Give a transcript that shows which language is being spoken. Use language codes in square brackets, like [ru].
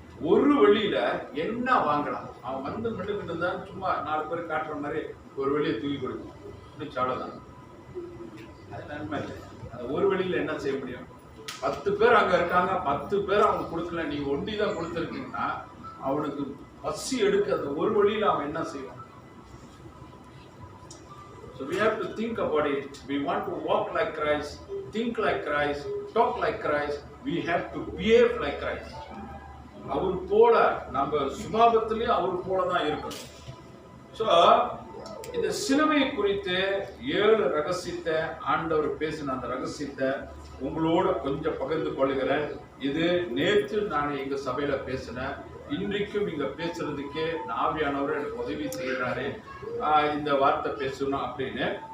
[ta] ஒரு வெள்ளியில என்ன வாங்கலாம்? அவன் வந்து மின்னுக்கிட்டு இருந்தா சும்மா 4 பேர் காட்டுற மாதிரி ஒரு வெள்ளியை தூக்கி கொடுக்கும். அவ்வளவுதான். அது நன்மை இல்லை. அந்த ஒரு வெள்ளியில என்ன செய்ய முடியும்? 10 பேர் அங்க இருக்காங்க, 10 பேர் அவங்க கொடுக்கல, நீங்க ஒண்டி தான் கொடுத்துருக்கீங்கன்னா அவனுக்கு பசி எடுக்க அந்த ஒரு வழியில அவன் என்ன செய்வான்? [en] So we have to think about it. We want to walk like Christ, think like Christ, talk like Christ. We have to behave like Christ. [ta] அவர் போல நம்ம சுபாவத்திலே அவர் போல தான் இருக்கணும். So இந்த சிலுவை குறித்து 7 ரகசியத்தை ஆண்டவர் பேசின அந்த ரகசியத்தை உங்களோட கொஞ்சம் பகிர்ந்து கொள்கிறேன். இது நேற்று நான் எங்க சபையில பேசினேன். இன்றைக்கும் இங்க பேசுறதுக்கே ஆவியானவர் எனக்கு உதவி செய்யறாரு இந்த வார்த்தை பேசணும் அப்படின்னு.